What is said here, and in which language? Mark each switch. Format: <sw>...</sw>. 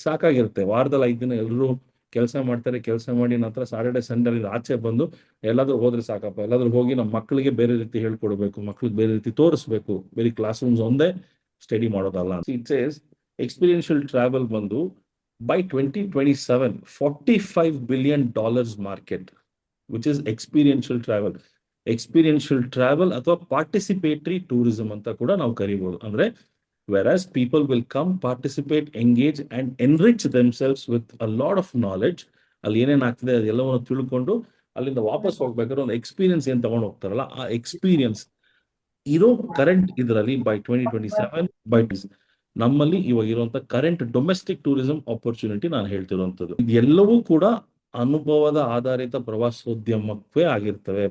<kn>ಸಾಕಾಗಿರುತ್ತೆ, ವಾರದಲ್ಲಿ 5 ದಿನ ಎಲ್ಲರೂ ಕೆಲಸ ಮಾಡ್ತಾರೆ, ಕೆಲಸ ಮಾಡಿ ನಂತರ ಸಾಟರ್ಡೆ ಸಂಡೇ ಆಚೆ ಬಂದು ಎಲ್ಲಾದ್ರೂ ಹೋದ್ರೆ ಸಾಕಪ್ಪ, ಎಲ್ಲಾದ್ರೂ ಹೋಗಿ ನಮ್ಮ ಮಕ್ಕಳಿಗೆ ಬೇರೆ ರೀತಿ ಹೇಳ್ಕೊಡ್ಬೇಕು, ಮಕ್ಳಿಗೆ ಬೇರೆ ರೀತಿ ತೋರಿಸ್ಬೇಕು, ಬೇರೆ ಕ್ಲಾಸ್ ರೂಮ್ಸ್ ಒಂದೇ ಸ್ಟಡಿ ಮಾಡೋದಲ್ಲ.</kn> <en>It says experiential travel ಬಂದು by 2027 $45 billion market, which is experiential travel.</en> <kn>Experiential travel ಅಥವಾ ಪಾರ್ಟಿಸಿಪೇಟರಿ ಟೂರಿಸಂ ಅಂತ ಕೂಡ ನಾವು ಕರಿಬಹುದು. ಅಂದ್ರೆ</kn> <en>whereas people will come, participate, engage and enrich themselves with a lot of knowledge.</en> <kn>ಅಲ್ಲಿ ಏನೇನ್ ಆಗ್ತದೆ ಅದೆಲ್ಲವನ್ನು ತಿಳ್ಕೊಂಡು ಅಲ್ಲಿಂದ ವಾಪಸ್ ಹೋಗ್ಬೇಕಾದ್ರೆ ಒಂದು ಎಕ್ಸ್ಪೀರಿಯನ್ಸ್ ಏನ್ ತಗೊಂಡು ಹೋಗ್ತಾರಲ್ಲ, ಆ ಎಕ್ಸ್ಪೀರಿಯನ್ಸ್ ಇರೋ ಕರೆಂಟ್ ಇದರಲ್ಲಿ ಬೈ 2027 ಬೈ ನಮ್ಮಲ್ಲಿ ಇವಾಗ ಇರುವಂತ</kn> <en>current domestic tourism opportunity</en> <kn>ನಾನು ಹೇಳ್ತಿರುವಂತದ್ದು. ಇದೆಲ್ಲವೂ ಕೂಡ ಅನುಭವದ ಆಧಾರಿತ ಪ್ರವಾಸೋದ್ಯಮಕ್ಕೆ ಆಗಿರ್ತವೆ.</kn>